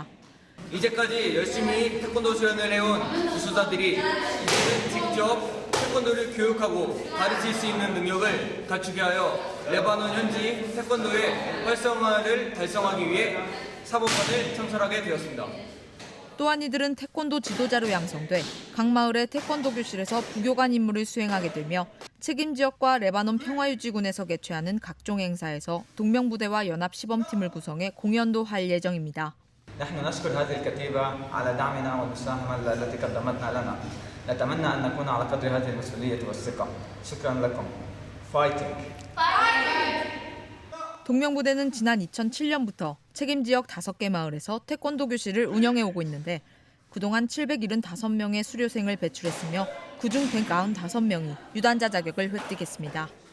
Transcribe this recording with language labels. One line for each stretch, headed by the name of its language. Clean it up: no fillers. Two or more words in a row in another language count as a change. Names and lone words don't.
Korean: 이제까지 열심히 태권도 수련을 해온 우수자들이 이제는 직접 태권도를 교육하고 가르칠 수 있는 능력을 갖추게 하여 레바논 현지 태권도의 활성화를 달성하기 위해 사범반을 창설하게 되었습니다. 또한 이들은 태권도 지도자로 양성돼 각 마을의 태권도 교실에서 부교관 임무를 수행하게 되며 책임 지역과 레바논 평화유지군에서 개최하는 각종 행사에서 동명부대와 연합시범팀을 구성해 공연도 할 예정입니다.
Arabic: نحن نشكر هذه الكتيبة على دعمنا والمساهمة التي قدمتها لنا. نتمنى أن نكون على قدر هذه المسؤولية والثقة. شكرا لكم.
Korean: 파이팅! 동명부대는 지난 2007년부터 책임 지역 5개 마을에서 태권도 교실을 운영해 오고 있는데 그동안 775명의 수료생을 배출했으며 그중 195명이 유단자 자격을 획득했습니다.